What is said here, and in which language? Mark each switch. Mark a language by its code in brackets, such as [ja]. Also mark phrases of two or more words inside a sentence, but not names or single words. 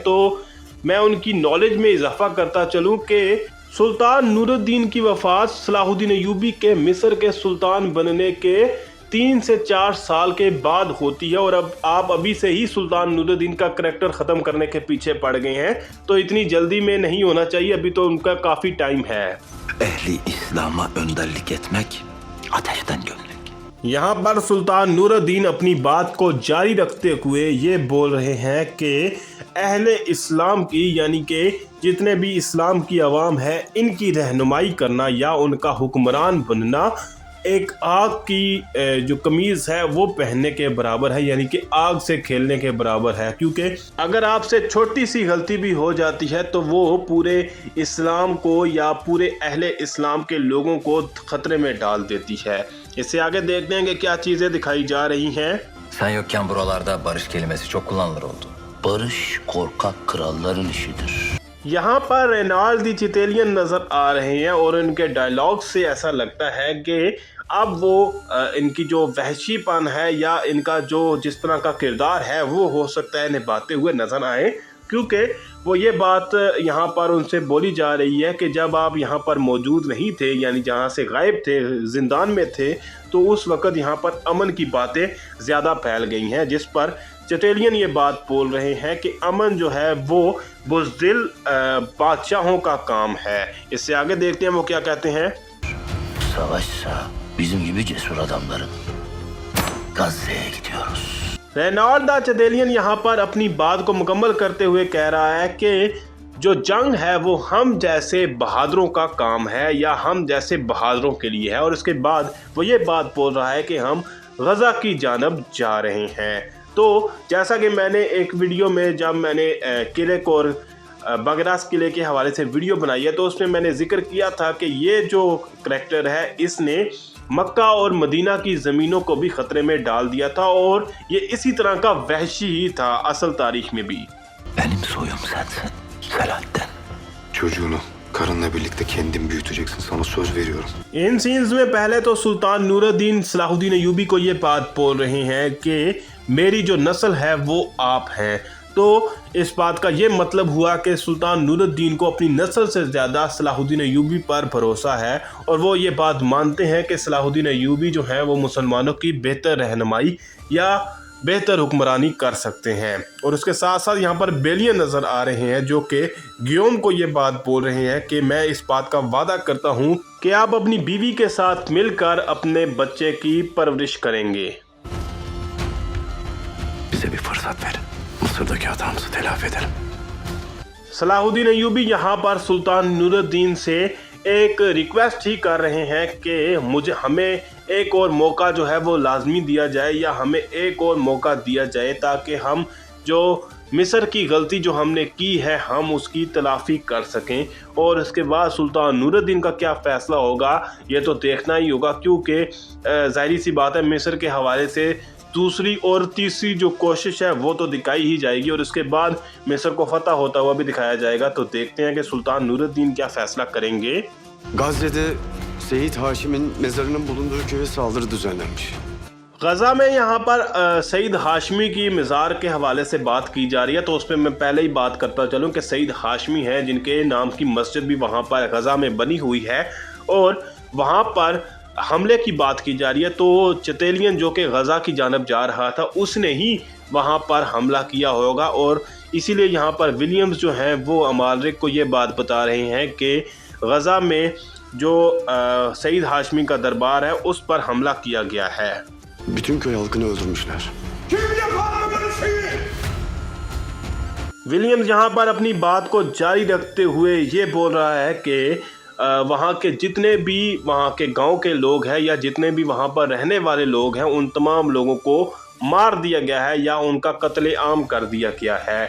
[hi] तो मैं उनकी नॉलेज में इजाफा करता चलूँ कि सुल्तान नूरुद्दीन की वफ़ात सलाहुद्दीन अय्यूबी के मिस्र के सुल्तान बनने के 3 से 4 साल के बाद होती है। और अब आप अभी से ही सुल्तान नूरुद्दीन का करैक्टर ख़त्म करने के पीछे पड़ गए हैं, तो इतनी जल्दी में नहीं होना चाहिए, अभी तो उनका काफ़ी टाइम है। [tr] Ehli İslam'a önderlik etmek, ateşten gömlek. [hi] यहाँ पर सुल्तान नूरुद्दीन अपनी बात को जारी रखते हुए ये बोल रहे हैं कि अहले इस्लाम की, यानी कि जितने भी इस्लाम की आवाम है, इनकी रहनुमाई करना या उनका हुक्मरान बनना एक आग की जो कमीज़ है वो पहनने के बराबर है, यानी कि आग से खेलने के बराबर है। क्योंकि अगर आपसे छोटी सी गलती भी हो जाती है तो वो पूरे इस्लाम को या पूरे अहले इस्लाम के लोगों को ख़तरे में डाल देती है। इससे आगे देखते हैं कि क्या चीज़ें दिखाई जा रही हैं। [tr] Sen yokken buralarda barış kelimesi çok kullanılır oldu. Barış korkak kralların işidir. [hi] यहाँ पर रेनाल्ड दी चितेलियन नज़र आ रहे हैं और इनके डायलॉग से ऐसा लगता है कि अब वो इनकी जो वहशीपन है या इनका जो जिस तरह का किरदार है वो हो सकता है निभाते हुए नज़र आए। क्योंकि वो ये बात यहाँ पर उनसे बोली जा रही है कि जब आप यहाँ पर मौजूद नहीं थे, यानी जहाँ से गायब थे, ज़िंदान में थे, तो उस वक़्त यहाँ पर अमन की बातें ज़्यादा फैल गई हैं। जिस पर चिटेलियन ये बात बोल रहे हैं कि अमन जो है वो बुज़दिल बादशाहों का काम है। इससे आगे देखते हैं वो क्या कहते हैं। [tr] Savaşsa bizim gibi cesur adamların Gazze'ye gidiyoruz. [hi] रेनाल्ड द चिटेलियन यहाँ पर अपनी बात को मुकम्मल करते हुए कह रहा है कि जो जंग है वो हम जैसे बहादुरों का काम है या हम जैसे बहादुरों के लिए है। और उसके बाद वो ये बात बोल रहा है कि हम गज़ा की जानब जा रहे हैं। तो जैसा कि मैंने एक वीडियो में जब मैंने किले को और बगरास किले के हवाले से वीडियो बनाई है तो उसमें मैंने जिक्र किया था कि ये जो करैक्टर है इसने मक्का और मदीना की ज़मीनों को भी ख़तरे में डाल दिया था और ये इसी तरह का वहशी ही था असल तारीख में भी। [tr] Benim soyum sensin, Selahattin. Çocuğunu karınla birlikte kendin büyüteceksin. Sana söz veriyorum. [hi] इन सीन्स में पहले तो सुल्तान नूरुद्दीन सलाहुद्दीन अय्यूबी को ये बात बोल रहे हैं कि मेरी जो नस्ल है वो आप हैं। तो इस बात का ये मतलब हुआ कि सुल्तान नूरुद्दीन को अपनी नस्ल से ज़्यादा सलाहुद्दीन अय्यूबी पर भरोसा है और वो ये बात मानते हैं कि सलाहुद्दीन अय्यूबी जो हैं वो मुसलमानों की बेहतर रहनुमाई या बेहतर हुक्मरानी कर सकते हैं। और उसके साथ साथ यहाँ पर बेलियन नज़र आ रहे हैं जो कि गियोम को ये बात बोल रहे हैं कि मैं इस बात का वादा करता हूँ कि आप अपनी बीवी के साथ मिलकर अपने बच्चे की परवरिश करेंगे। [tr] Bize bir fırsat ver. Mısır'daki hatamızı telafi edelim. [hi] सलाहुद्दीन अय्यूबी यहाँ पर सुल्तान नूरुद्दीन से एक रिक्वेस्ट ही कर रहे हैं कि हमें एक और मौका जो है वो लाजमी दिया जाए या हमें एक और मौका दिया जाए ताकि हम जो मिस्र की गलती जो हमने की है हम उसकी तलाफ़ी कर सकें। और उसके बाद सुल्तान नूरुद्दीन का क्या फ़ैसला होगा ये तो देखना ही होगा, क्योंकि ज़ाहिर सी बात है मिस्र के हवाले से दूसरी और तीसरी जो कोशिश है वो तो दिखाई ही जाएगी और उसके बाद मिस्र को फतह होता हुआ भी दिखाया जाएगा। तो देखते हैं कि सुल्तान नूरुद्दीन क्या फ़ैसला करेंगे। [tr] Gazze'de Seyit Haşim'in mezarının bulunduğu köye saldırı düzenlenmiş. [hi] गज़ा में यहाँ पर सईद हाशमी की मज़ार के हवाले से बात की जा रही है, तो उस पर मैं पहले ही बात करता चलूँ कि सईद हाशमी है जिनके नाम की मस्जिद भी वहाँ पर गज़ा में बनी हुई है और वहाँ पर हमले की बात की जा रही है। तो चतेलियन जो कि गज़ा की जानब जा रहा था उसने ही वहाँ पर हमला किया होगा और इसीलिए यहाँ पर विलियम्स जो हैं वो अमालिक को ये बात बता रहे हैं कि गज़ा में जो सईद हाशमी का दरबार है उस पर हमला किया गया है। [tr] Bütün köy halkını öldürmüşler. [hi] विलियम्स यहाँ पर अपनी बात को जारी रखते हुए ये बोल रहा है कि वहाँ के जितने भी वहाँ के गांव के लोग हैं या जितने भी वहाँ पर रहने वाले लोग हैं उन तमाम लोगों को मार दिया गया है या उनका कत्ले आम कर दिया गया है।